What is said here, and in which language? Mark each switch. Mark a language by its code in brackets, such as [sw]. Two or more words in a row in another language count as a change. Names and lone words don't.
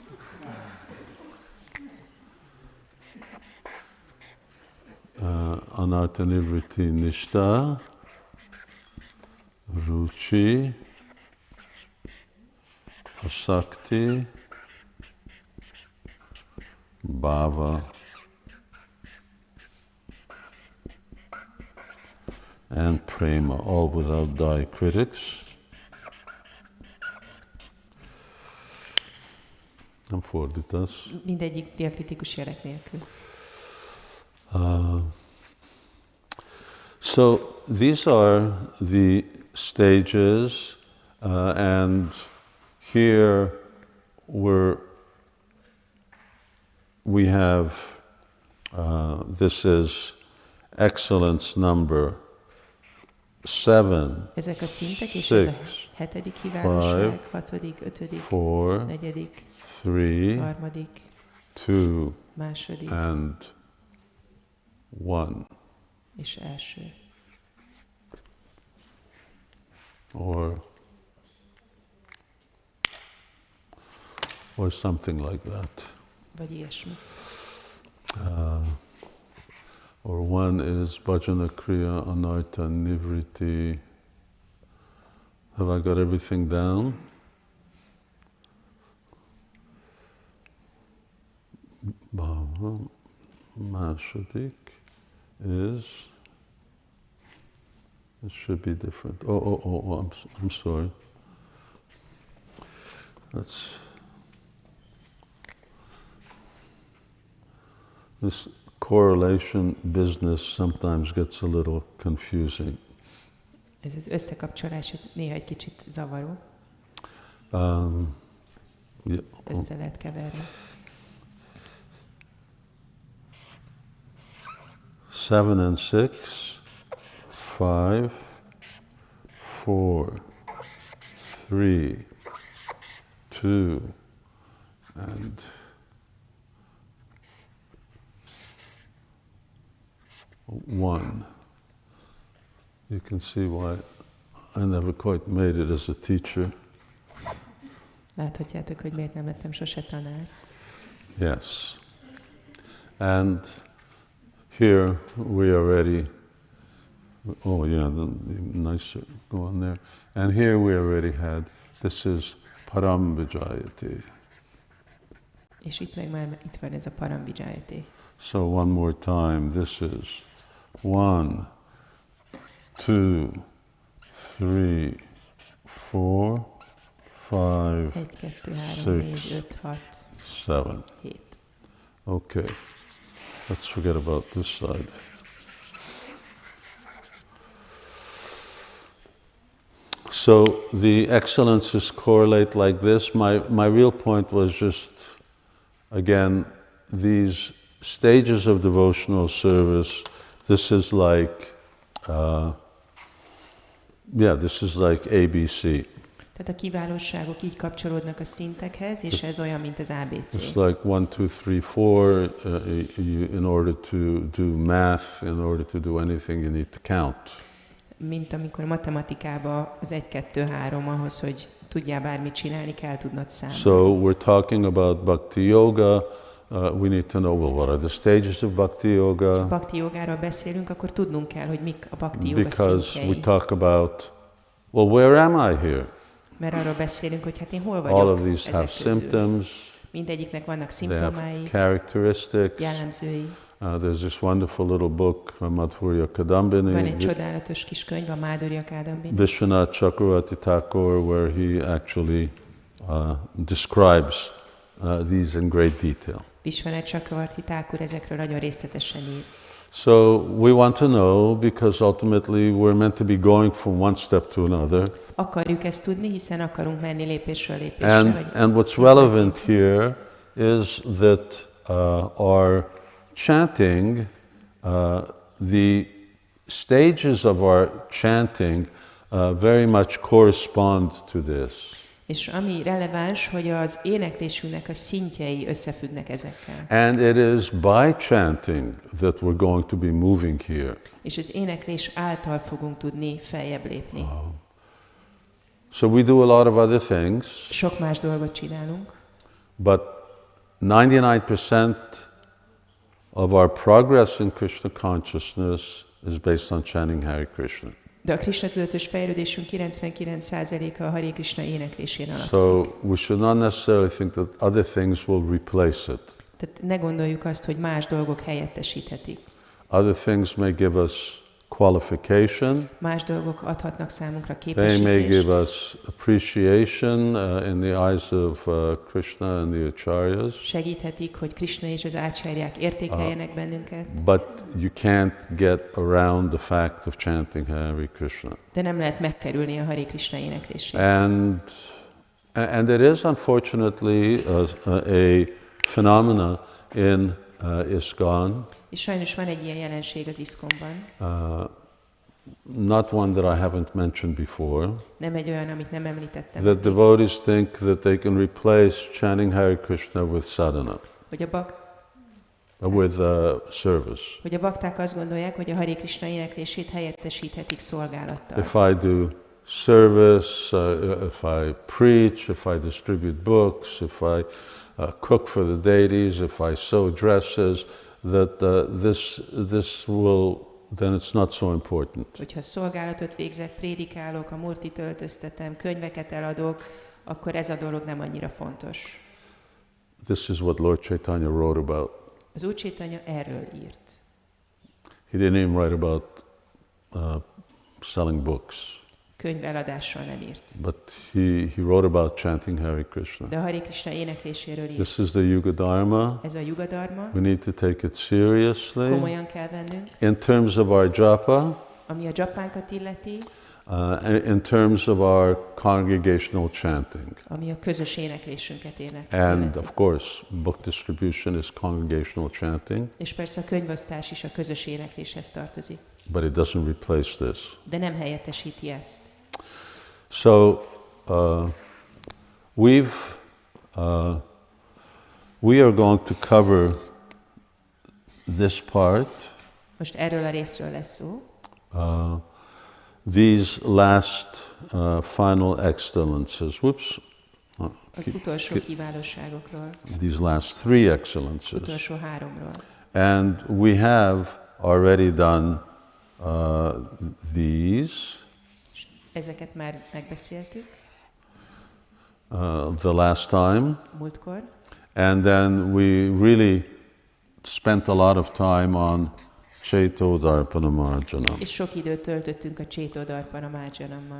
[sa] Anartha Nivriti Nishta, Ruchi, Asakti, Bhava, [en] and Prema, all without diacritics. [hu] Nem fordítasz. Mindegyik diakritikus jelek nélkül. [en] So these are the stages, and here we have, this is excellence number 7, [hu] Ezek a szintek, és 6, ez a hetedik kiválóság, hatodik, ötödik, 4, negyedik, 3, harmadik, 2, második [en] and 1. [hu] és első. [en] Or something like that. [hu] Vagy ilyesmi. [en] Or 1 is [sa] Bhajana Kriya Anartha Nivriti. [en] Have I got everything down? Bhava Mashadik is, it should be different. I'm sorry. This correlation business sometimes gets a little confusing. [hu] Ez az összekapcsolás néha egy kicsit zavaró. Össze lehet keverni. [en] 7 and 6, 5, 4, 3, 2, and 1. You can see why I never quite made it as a teacher. [hu] Láthatjátok, hogy miért nem lettem sose tanár. [en] Yes. And here we already, nice, go on there. And here we already had, this is [sa] Param Vijayate. [hu] És itt meg már itt van ez a [sa] Param Vijayate. [en] So one more time, this is 1, 2, 3, 4, 5, 1, 2, 3, 4, 5, 6, 7. [hu] 7. [en] Okay, let's forget about this side. So the excellences correlate like this. My real point was just, again, these stages of devotional service, this is like, this is like ABC. [hu] Tehát a kiválóságok így kapcsolódnak a szintekhez, és ez olyan, mint az ABC. [en] It's like 1, 2, 3, 4. In order to do math, in order to do anything, you need to count. [hu] Mint amikor matematikában az 1, 2, 3, ahhoz, hogy tudjál bármit csinálni, kell tudnod számolni. [en] So we're talking about [sa] bhakti yoga. [en] We need to know, well, what are the stages of [sa] bhakti yoga? [hu] Ha bhakti jogáról beszélünk, akkor tudnunk kell, hogy mik a [sa] bhakti yoga [en] Because [hu] szintjei. [en] we talk about, well, where am I here? [hu] Mert arról beszélünk, hogy hát én hol [en] All of [hu] vagyok [en] these have [hu] ezek közül. [en] symptoms. [hu] Mindegyiknek vannak [en] They have [hu] szimptomái, [en] characteristics. [hu] jellemzői. [en] There's this wonderful little book, Madhurya [hu] Van Kadambini, egy csodálatos kis könyv, a Madhurya Kadambini. [en] Vishwanath Chakravarti Thakur, where he actually describes these in great detail. [hu] Vishwanath Chakravarti Thakur ezekről nagyon részletesen ír. [en] So we want to know, because ultimately we're meant to be going from one step to another. [hu] Akarjuk ezt tudni, hiszen akarunk menni lépésről lépésre. [en] And what's relevant here is that our chanting, the stages of our chanting very much correspond to this. [hu] És ami releváns, hogy az éneklésünknek a szintjei összefüggnek ezekkel. [en] And it is by chanting that we're going to be moving here. [hu] És az éneklés által fogunk tudni feljebb lépni. [en] So we do a lot of other things, [hu] Sok más dolgot csinálunk, [en] but 99% of our progress in Krishna consciousness is based on chanting Hare Krishna. [hu] de a Krishna tudatos fejlődésünk 99%-a a Hare Krishna éneklésén alapszik. [en] So we should not necessarily think that other things will replace it. [hu] Tehát ne gondoljuk azt, hogy más dolgok helyettesíthetik. [en] Other things may give us qualification. [hu] Más dolgok adhatnak számunkra [en] They may [hu] képesítést. [en] give us appreciation in the eyes of Krishna and the acharyas. [hu] Segíthetik, hogy Krishna és az ácsáryák értékeljenek bennünket, [en] But you can't get around the fact of chanting Hare Krishna. [hu] de nem lehet megkerülni a Hare Krishna éneklését. [en] And it is unfortunately a phenomena in ISKCON, [hu] És sajnos van egy ilyen jelenség az ISKCON-ban, [en] not one that I haven't mentioned before, [hu] nem egy olyan, amit nem említettem, [en] that devotees think that they can replace chanting Hare Krishna with sadhana, [hu] hogy a [en] with service. [hu] hogy a bakták azt gondolják, hogy a Hare Krishna éneklését helyettesíthetik szolgálattal. [en] If I do service, if I preach, if I distribute books, if I cook for the deities, if I sew dresses, that this will, then it's not so important. [hu] Hogyha szolgálatot végzek, prédikálok, a murtit öltöztetem, könyveket eladok, akkor ez a dolog nem annyira fontos. [en] This is what Lord Chaitanya wrote about. [hu] Az Úr Chaitanya erről írt. [en] He didn't even write about selling books, [hu] Könyveladással nem írt. [en] but he wrote about chanting Hare Krishna. [hu] De a Hare Krishna énekléséről írt. [en] This is the [sa] Yuga Dharma. [hu] Ez a [sa] Yuga Dharma, [en] We need to take it seriously. [hu] komolyan kell vennünk, [en] In terms of our japa, [hu] ami a japánkat illeti, [en] in terms of our congregational chanting. [hu] ami a közös éneklésünket [en] And [hu] illeti. [en] of course, book distribution is congregational chanting, [hu] És persze a könyvosztás is a közös énekléshez tartozik. [en] but it doesn't replace this. [hu] De nem helyettesíti ezt. [en] So we are going to cover this part, [hu] Most erről a részről lesz szó. [en] these last final excellences. Whoops. [hu] Az utolsó kiválóságokról, [en] These last three excellences. [hu] utolsó háromról. [en] And we have already done these. [hu] Ezeket már megbeszéltük [en] The last time, [hu] múltkor, [en] and then we really spent a lot of time on [sa] Chaitodarpana Marjana. [hu] és sok időt töltöttünk a [sa] Chaitodarpana Marjanammal.